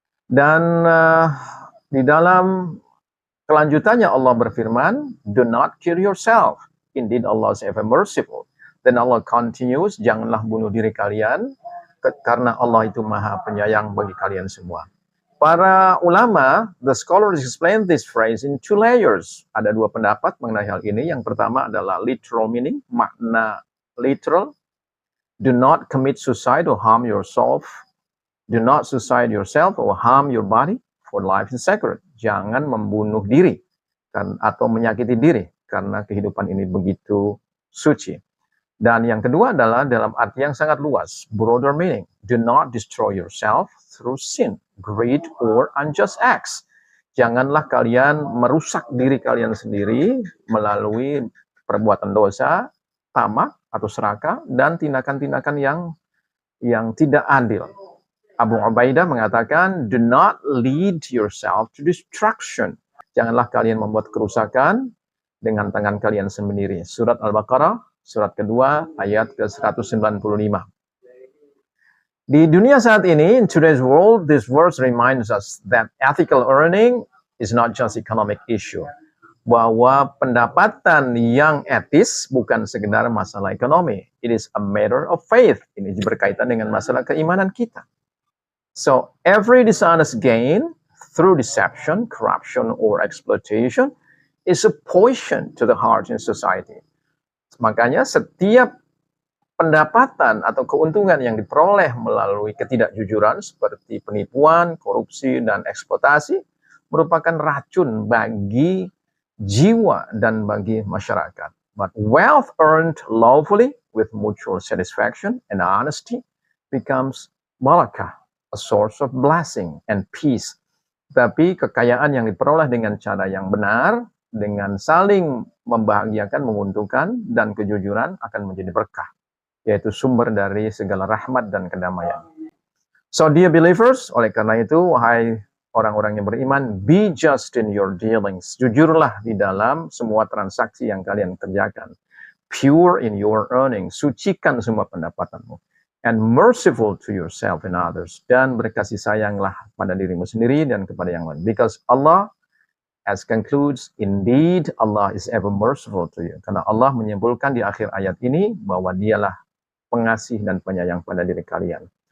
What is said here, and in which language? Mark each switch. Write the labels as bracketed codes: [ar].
[id] Dan di dalam kelanjutannya Allah berfirman, [en] "Do not kill yourself. Indeed Allah is ever merciful." [id] Dan Allah continues, janganlah bunuh diri kalian, karena Allah itu maha penyayang bagi kalian semua. Para ulama, [en] the scholars explain this phrase in two layers. [id] Ada dua pendapat mengenai hal ini. Yang pertama adalah [en] literal meaning, [id] makna literal. [en] Do not commit suicide or harm yourself. Do not suicide yourself or harm your body, for life is sacred. [id] Jangan membunuh diri atau menyakiti diri, karena kehidupan ini begitu suci. Dan yang kedua adalah dalam arti yang sangat luas, [en] broader meaning. Do not destroy yourself through sin, greed, or unjust acts. [id] Janganlah kalian merusak diri kalian sendiri melalui perbuatan dosa, tamak atau serakah, dan tindakan-tindakan yang tidak adil. [en] Abu Ubaidah mengatakan, do not lead yourself to destruction. [id] Janganlah kalian membuat kerusakan dengan tangan kalian sendiri. Surat Al-Baqarah, surat kedua, ayat ke-195. Di dunia saat ini, [en] in today's world, this verse reminds us that ethical earning is not just economic issue. [id] Bahwa pendapatan yang etis bukan sekedar masalah ekonomi. [en] It is a matter of faith. [id] Ini berkaitan dengan masalah keimanan kita. [en] So, every dishonest gain through deception, corruption, or exploitation is a poison to the heart in society. [id] Makanya setiap pendapatan atau keuntungan yang diperoleh melalui ketidakjujuran seperti penipuan, korupsi, dan eksploitasi merupakan racun bagi jiwa dan bagi masyarakat. [en] But wealth earned lawfully with mutual satisfaction and honesty becomes barakah, a source of blessing and peace. [id] Tapi kekayaan yang diperoleh dengan cara yang benar, dengan saling membahagiakan, menguntungkan, dan kejujuran akan menjadi berkah, yaitu sumber dari segala rahmat dan kedamaian. [en] So dear believers, [id] oleh karena itu, wahai orang-orang yang beriman, [en] be just in your dealings. [id] Jujurlah di dalam semua transaksi yang kalian kerjakan. [en] Pure in your earnings. [id] Sucikan semua pendapatanmu. [en] And merciful to yourself and others. [id] Dan berkasih sayanglah pada dirimu sendiri dan kepada yang lain. [en] Because Allah, as concludes, indeed Allah is ever merciful to you. [id] Karena Allah menyimpulkan di akhir ayat ini bahwa dialah pengasih dan penyayang pada diri kalian.